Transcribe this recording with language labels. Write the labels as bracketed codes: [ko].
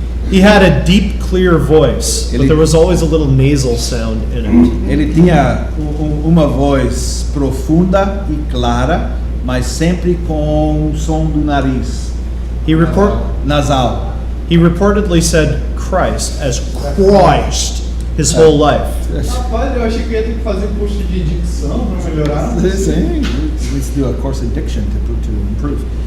[en] He had a deep, clear voice, but there was always a little nasal sound in it. [pt] Ele tinha uma voz profunda e clara, mas sempre com o som do nariz nasal. [en] He reportedly said Christ as Christ his whole life. [pt] Rapaz, eu achei que ia ter que fazer curso de dicção para melhorar. [en] Sim, let's do a course in diction to improve.